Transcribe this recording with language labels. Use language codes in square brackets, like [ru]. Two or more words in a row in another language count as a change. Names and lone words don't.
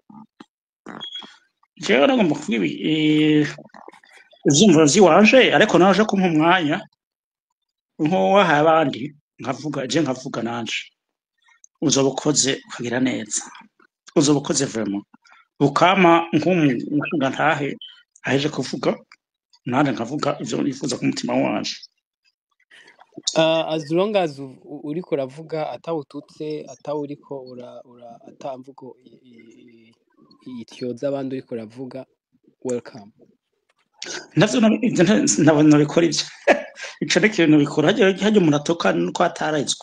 [rn] Jewe nagomba kuvuga ivyumviro vyiwanje ariko naje kumpa umwanya nko wahaye abandi nkavuga nanje uzoba ukoze ukagira neza, uzoba ukoze vraiment ukama nk'umushinga ntahe aheje kuvuga nanje nkavuga ivyo nifuza ku mutima wanje. [en] As long as [rn] uriko uravuga atawututse atawuriko atamvugo ityoza abandi uriko uravuga welcome. Navyo bikora ivyo ico ni ikintu bikora hajya umuntu atoka nuko atarezwe.